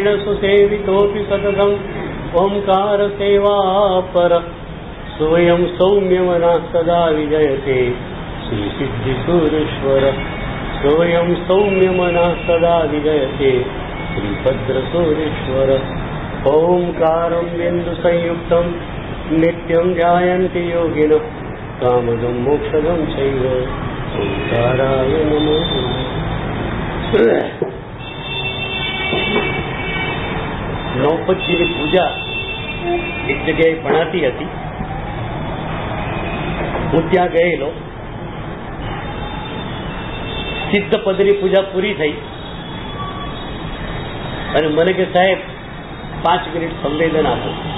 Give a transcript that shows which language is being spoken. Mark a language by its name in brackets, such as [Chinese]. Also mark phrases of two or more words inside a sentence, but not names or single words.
[Sanskrit] सुसेवितोऽपि सततम् ओङ्कारसेवापर स्वयं सौम्यमनः सदा विजयते श्रीसिद्धिसूरेश्वर स्वयं सौम्यमनः सदा विजयते श्रीभद्रसूरेश्वर ओंकारं बिन्दुसंयुक्तं नित्यं ध्यायन्ति योगिनः कामदं मोक्षदं चैव ओंकाराय नमः। [Gujarati] नौपतजीની પૂજા એક જગ્યાએ ભણાતી હતી. હું ત્યાં ગયેલો. સિદ્ધપદની પૂજા પૂરી થઈ અને મને કે સાહેબ 5 મિનિટ સંવેદન આપો.